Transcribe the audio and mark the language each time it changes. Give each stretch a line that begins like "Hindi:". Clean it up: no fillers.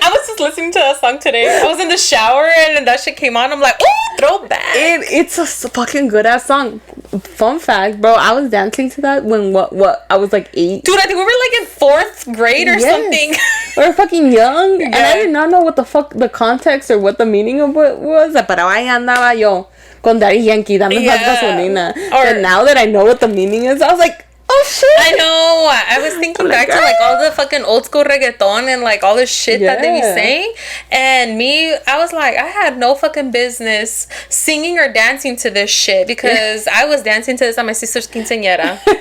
English: I was just listening to that song today. I was in the shower and that shit came on. I'm like, oh, throwback. It's a fucking good ass song. Fun fact, bro, I was dancing to that when what I was like 8. Dude, I think we were like in 4th grade or something. We were fucking young. Yeah. And I did not know what the fuck the context or what the meaning of what was.
Spanish: Pero ahí andaba yo con Daddy Yankee, dame más gasolina.
English: And now that I know what the meaning is, I was like, oh shit. I know. I was thinking back to like all the fucking old school reggaeton and like all the shit that they be saying. And me, I was like, I had no fucking business singing or dancing to this shit because I was dancing to this at my sister's quinceañera.